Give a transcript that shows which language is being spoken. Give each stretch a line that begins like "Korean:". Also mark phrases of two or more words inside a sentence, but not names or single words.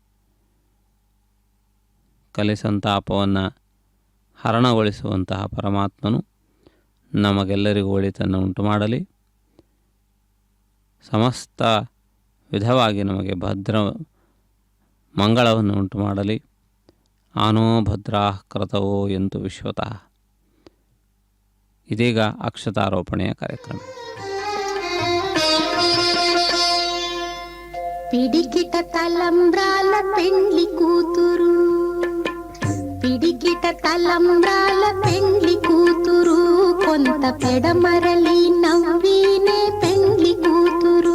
Kannada: ಕಲಿಸಂತಾಪವನ್ನು ಹರಣಗೊಳಿಸುವಂತಹ ಪರಮಾತ್ಮನು ನಮಗೆಲ್ಲರಿಗೂ ಒಳಿತನ್ನು ಉಂಟು ಮಾಡಲಿ. ಸಮಸ್ತ ವಿಧವಾಗಿ ನಮಗೆ ಭದ್ರ ಮಂಗಳವನ್ನು ಉಂಟು ಮಾಡಲಿ.
Sanskrit: आनो भद्रा क्रतवो यन्तु विश्वतः.
Kannada: ಇದೀಗ ಅಕ್ಷತಾರೋಪಣೆಯ ಕಾರ್ಯಕ್ರಮ.
Telugu: పిడికిట తలంబ్రాల పెండ్లి కూతురు, పిడికిట తలంబ్రాల పెండ్లి కూతురు, కొంత పెడమరలి నవ్వినే పెండ్లి కూతురు.